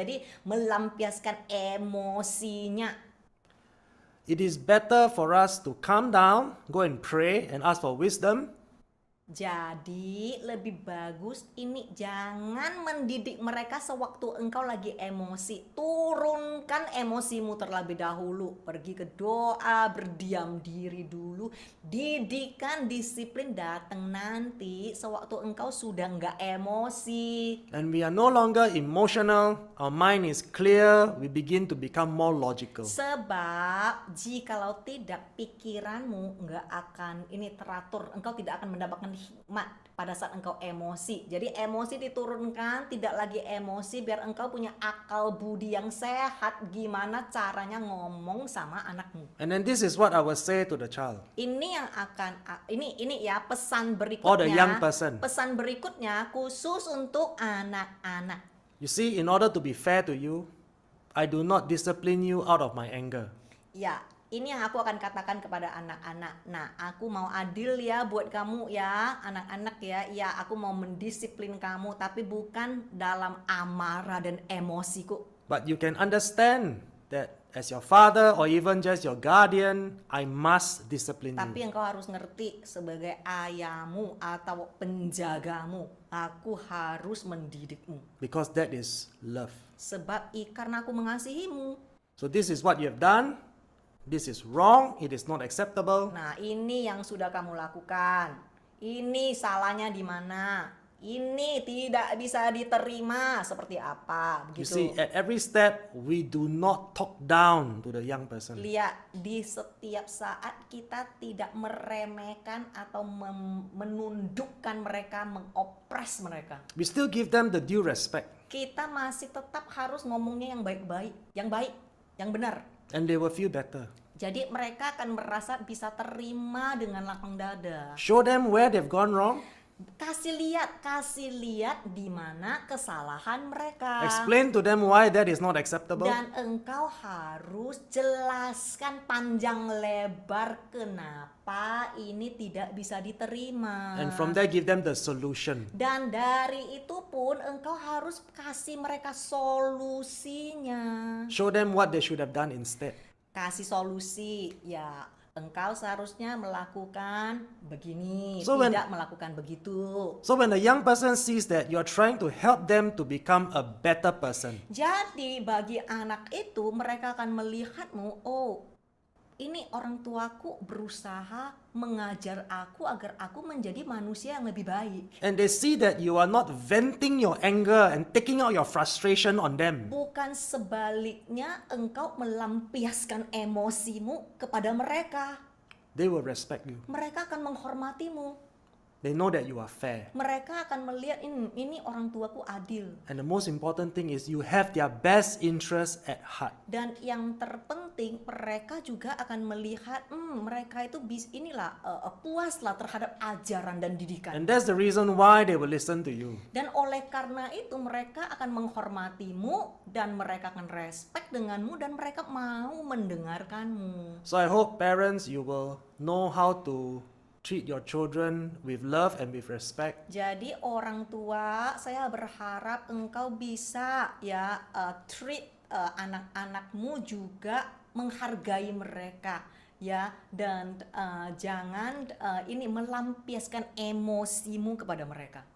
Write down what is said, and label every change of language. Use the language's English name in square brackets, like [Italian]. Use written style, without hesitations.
[Indonesian] Jadi melampiaskan emosinya. [English] It is better for us to calm down, go and pray and ask for wisdom. [Indonesian] Jadi lebih bagus ini jangan mendidik mereka sewaktu engkau lagi emosi. Turunkan emosimu terlebih dahulu. Pergi ke doa, berdiam diri dulu. Didikan disiplin datang nanti sewaktu engkau sudah nggak emosi. [English] And we are no longer emotional, our mind is clear, we begin to become more logical. [Indonesian] Sebab jikalau tidak pikiranmu nggak akan teratur, engkau tidak akan mendapatkan hikmat pada saat engkau emosi. Jadi emosi diturunkan, tidak lagi emosi, biar engkau punya akal budi yang sehat gimana caranya ngomong sama anakmu. [English] And then this is what I will say to the child. [Indonesian] Ini yang akan ini ya pesan berikutnya. [English] Or the young person. [Indonesian] Pesan berikutnya khusus untuk anak-anak. [English] You see, in order to be fair to you, I do not discipline you out of my anger. [Indonesian] Ya, ini yang aku akan katakan kepada anak-anak. Nah, aku mau adil ya buat kamu ya, anak-anak ya. Ya, aku mau mendisiplin kamu, tapi bukan dalam amarah dan emosiku. [English] But you can understand that as your father or even just your guardian, I must discipline [Indonesian] Tapi engkau harus ngerti sebagai ayahmu atau penjagamu, aku harus mendidikmu. [English] Because that is love. [Indonesian] Sebab karena aku mengasihimu. [English] So this is what you have done. This is wrong. It is not acceptable. [Indonesian] Nah, ini yang sudah kamu lakukan. Ini salahnya di mana? Ini tidak bisa diterima seperti apa? [English] You see, [Indonesian] Begitu. [English] at every step, we do not talk down to the young person. [Indonesian] Lihat, di setiap saat kita tidak meremehkan atau menundukkan mereka, mengopres mereka. [English] We still give them the due respect, [Indonesian] Kita masih tetap harus ngomongnya yang baik-baik, yang benar. [English] and they will feel better. [Indonesian] Jadi mereka akan merasa bisa terima dengan lapang dada. [English] Show them where they've gone wrong. [Indonesian] Kasih lihat di mana kesalahan mereka. [English] Explain to them why that is not acceptable. [Indonesian] Dan engkau harus jelaskan panjang lebar kenapa ini tidak bisa diterima. [English] And from there, give them the solution. [Indonesian] Dan dari itu pun engkau harus kasih mereka solusinya. [English] Show them what they should have done instead. [Indonesian] Kasih solusi, ya engkau seharusnya melakukan begini, [English] So when- [Indonesian] tidak melakukan begitu. [English] So when the young person sees that you're trying to help them to become a better person, [Indonesian] Jadi bagi anak itu mereka akan melihatmu, oh ini orang tuaku berusaha mengajar aku agar aku menjadi manusia yang lebih baik. [English] and they see that you are not venting your anger and taking out your frustration on them, [Indonesian] Bukan sebaliknya engkau melampiaskan emosimu kepada mereka. [English] they will respect you. [Indonesian] Mereka akan menghormatimu. [English] They know that you are fair. [Indonesian] Mereka akan melihat ini orang tuaku adil. [English] And the most important thing is you have their best interest at heart. [Indonesian] Dan yang terpenting mereka juga akan melihat mereka itu puaslah terhadap ajaran dan didikan. [English] And that's the reason why they will listen to you. [Indonesian] Dan oleh karena itu mereka akan menghormatimu dan mereka akan respect denganmu dan mereka mau mendengarkanmu. [English] So I hope parents, you will know how to treat your children with love and with respect. [Indonesian] Jadi orang tua, saya berharap engkau bisa treat anak-anakmu juga menghargai mereka ya, dan jangan melampiaskan emosimu kepada mereka.